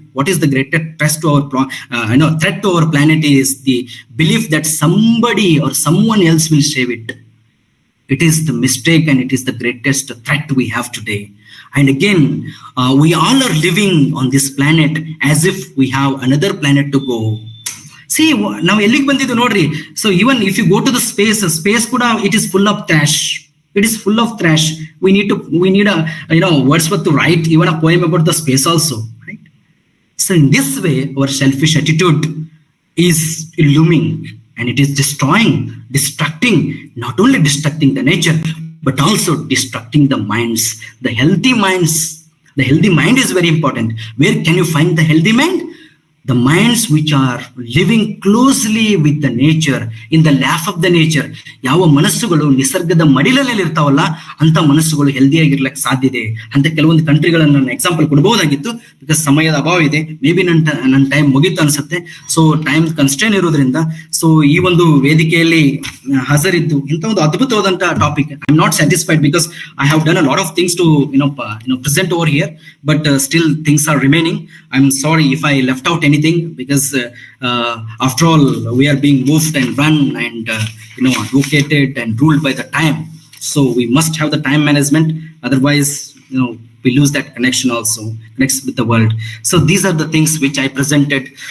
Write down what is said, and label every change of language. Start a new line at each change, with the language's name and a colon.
English: What is the greatest threat to our threat to our planet is the belief that somebody or someone else will save it. It is the mistake, and it is the greatest threat we have today. And again, we all are living on this planet as if we have another planet to go. See,
Kannada: ನಾವು ಎಲ್ಲಿಗೆ ಬಂದಿದ್ದು ನೋಡ್ರಿ.
English: So even if you go to the space ಕೂಡ it is full of trash. It is full of trash. We need words to write even a poem about the space also, right? So in this way, our selfish attitude is illuming, and it is destructing, not only destructing the nature, but also destructing the minds, the healthy minds. The healthy mind is very important. Where can you find the healthy mind? The minds which are living closely with the nature, in the lap of the nature.
Kannada: ಯಾವ ಮನಸ್ಸುಗಳು ನಿಸರ್ಗದ ಮಡಿಲಲ್ಲಿ ಇರ್ತಾವಲ್ಲ ಅಂತ ಮನಸ್ಸುಗಳು ಹೆಲ್ದಿಯಾಗಿರ್ಲಿಕ್ಕೆ ಸಾಧ್ಯ ಇದೆ ಅಂತ ಕೆಲವೊಂದು ಕಂಟ್ರಿಗಳನ್ನ ನಾನು ಎಕ್ಸಾಂಪಲ್ ಕೊಡಬಹುದಾಗಿತ್ತು. ಬಿಕಾಸ್ ಸಮಯದ ಅಭಾವ ಇದೆ. ಮೇ ಬಿ ನನ್ನ ಟೈಮ್ ಮುಗಿತು ಅನ್ಸುತ್ತೆ. ಸೊ ಟೈಮ್ ಕನ್ಸ್ಟ್ರೇನ್ ಇರೋದ್ರಿಂದ ಸೊ ಈ ಒಂದು ವೇದಿಕೆಯಲ್ಲಿ ಹಾಜರಿದ್ದು ಇಂಥ ಒಂದು ಅದ್ಭುತವಾದಂತಹ topic.
English: I am not satisfied because I have done a lot of things to present over here, but still things are remaining. I am sorry if I left out anything, because after all we are being moved and run and advocated and ruled by the time. So we must have the time management, otherwise we lose that connection also, connects with the world. So these are the things which I presented.